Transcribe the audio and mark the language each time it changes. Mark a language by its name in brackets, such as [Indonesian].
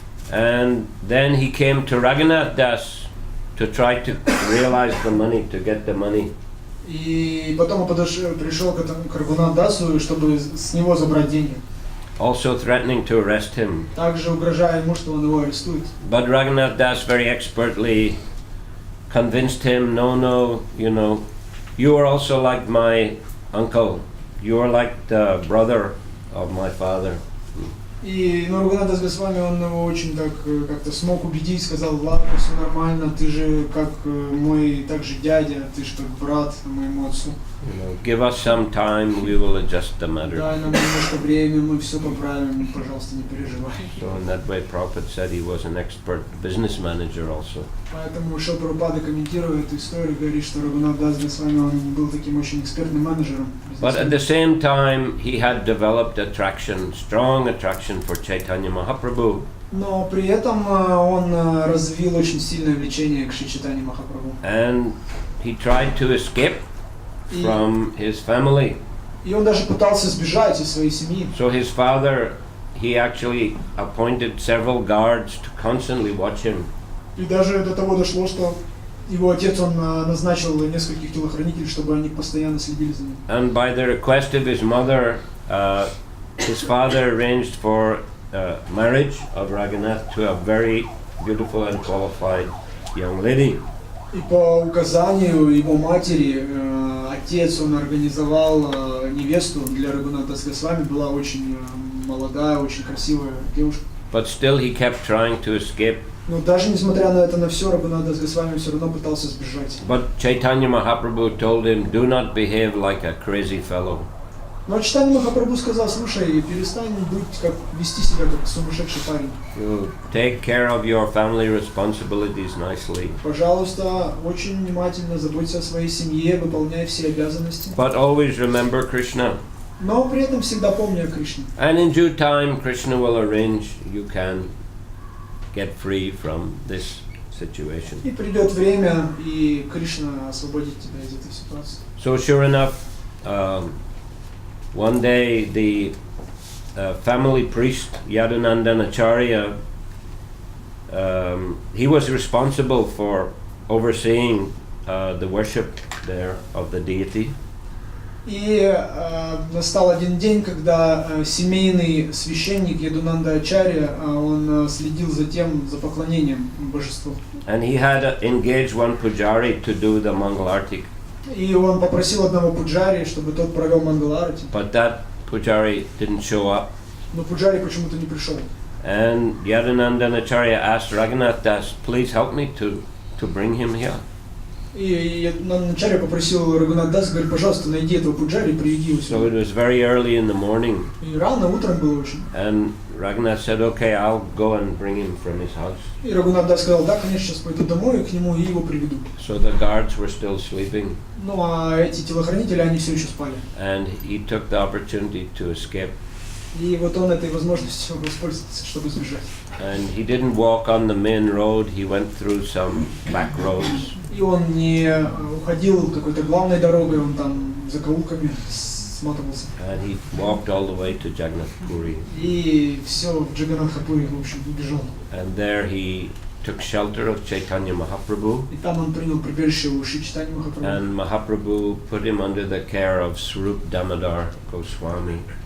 [English] And then he came to Raghunath Das to try to realize the money, to get the money. [Russian] И потом он пришел к Рагунат Дасу, чтобы с него забрать деньги. [English] Also threatening to arrest him. [Russian] Также угрожая ему, что он его арестует. [English] But Raghunath Das very expertly convinced him, no, you are also like my uncle. You are like the brother of my father. [Russian] И Рагунат Дас Госвами, он его очень так как-то смог убедить, сказал, ладно, все нормально, ты же как мой также дядя, ты же как брат моему отцу. [English] Give us some time, we will adjust the matter. [Russian] Дай нам немножко времени, мы все поправим, пожалуйста, не переживай. [English] So in that way, Prabhupada said he was an expert business мanager also. [Russian] Поэтому Шрила Прабхупада, комментируя эту историю, говорит, что Рагунат Дас Госвами, он был таким очень экспертным менеджером. [English] But at the same time, he had developed strong attraction for Chaitanya Mahaprabhu. [Russian] Но при этом он развил очень сильное влечение к Шри Чайтанье Махапрабху. [English] And he tried to escape from his family. [Russian] И он даже пытался сбежать из своей семьи. [English] So his father, he actually appointed several guards to constantly watch him. [Russian] И даже до того дошло, что его отец, он назначил нескольких телохранителей, чтобы они постоянно следили за ним. [English] And by the request of his mother, his father arranged for marriage of Raghunath to a very beautiful and qualified young lady. [Russian] И по указанию его матери, отец, он организовал невесту для Рагуната Дас Госвами, была очень молодая, очень красивая девушка. [English] But still he kept trying to escape [Russian] Но даже несмотря на это, на все, Рагунат Дас Госвами все равно пытался сбежать. [English] But Chaitanya Mahaprabhu told him, do not behave like a crazy fellow. [Russian] Но Чайтанья Махапрабху сказал: слушай, перестань вести себя как сумасшедший парень. [English] You take care of your family responsibilities nicely. [Russian] Пожалуйста, очень внимательно заботься о своей семье, выполняй все обязанности. [English] But always remember Krishna. [Russian] Но при этом всегда помни о Кришне. [English] And in due time, Krishna will arrange you can get free from this situation. [Russian] И придет время, и Кришна освободит тебя из этой ситуации. [English] So sure enough, one day the family priest Yadunandanacharya, he was responsible for overseeing the worship there of the deity. [Russian] И настал один день, когда семейный священник Ядунанда Ачарья, он следил за поклонением божеству. [English] And he had engaged one pujari to do the Mangalarti. [Russian] И он попросил одного пуджари, чтобы тот провел Мангаларати. [English] But that pujari didn't show up. [Russian] Но пуджари почему-то не пришел. [English] And Yadunandanacharya asked Raghunath Das, please help me to bring him here. [Russian] И Ачарья попросил Рагунат Дас, говорит: пожалуйста, найди этого пуджари и приведи его сюда. [English] So it was very early in the morning. [Russian] И рано утром было очень. [English] And Raghunath said, okay, I'll go and bring him from his house. [Russian] И Рагунат Дас сказал: да, конечно, сейчас пойду домой к нему и его приведу. [English] So the guards were still sleeping. [Russian] Ну а эти телохранители, они все еще спали. [English] And he took the opportunity to escape. [Russian] И вот он этой возможностью воспользовался, чтобы сбежать. [English] And he didn't walk on the main road, he went through some back roads. [Russian] И он не уходил какой-то главной дорогой, он там закоулками сматывался. [English] And he walked all the way to Jagannath Puri. [Russian] И все, в Джаганнатхапури, в общем, убежал. [English] And there he took shelter of Chaitanya Mahaprabhu. [Russian] И там он принял прибежище у Шри Чайтаньи Махапрабху. [English] And Mahaprabhu put him under the care of Swarup Damodar Goswami.